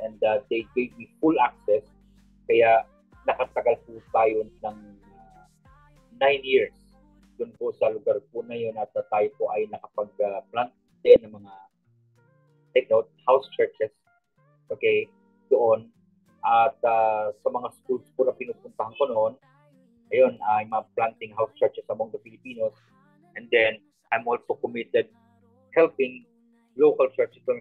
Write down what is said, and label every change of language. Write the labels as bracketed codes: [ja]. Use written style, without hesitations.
[en] And they gave me full access. [tl] Kaya nakatagal po tayo ng 9 years dun po sa lugar po na yun, at tayo po ay nakapag-plant din ng mga [en] take note, house churches, okay, doon. [tl] At sa mga schools po na pinupuntahan ko noon, ayun, [en] I'm planting house churches among the Filipinos. And then, I'm also committed helping local churches doon.